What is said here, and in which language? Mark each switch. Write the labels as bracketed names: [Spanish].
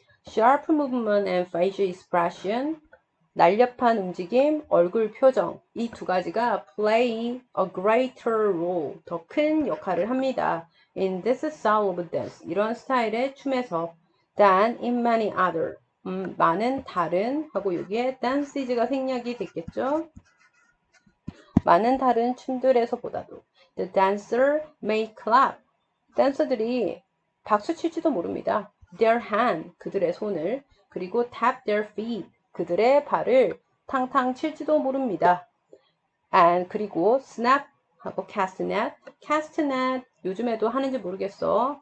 [English] Sharp movement and facial expression, [Korean] 날렵한 움직임, 얼굴 표정, 이 두 가지가 [English] play a greater role, [Korean] 더 큰 역할을 합니다. [English] In this style of dance, [Korean] 이런 스타일의 춤에서 [English] than in many other, [Korean] 많은 다른 하고 여기에 dance가 생략이 됐겠죠? 많은 다른 춤들에서보다도 [English] The dancer may clap. [Korean] 댄서들이 박수 칠지도 모릅니다. [English] Their hand, [Korean] 그들의 손을, 그리고 [English] tap their feet, [Korean] 그들의 발을 탕탕 칠지도 모릅니다. And 그리고 snap 하고 castanet, castanet 요즘에도 하는지 모르겠어.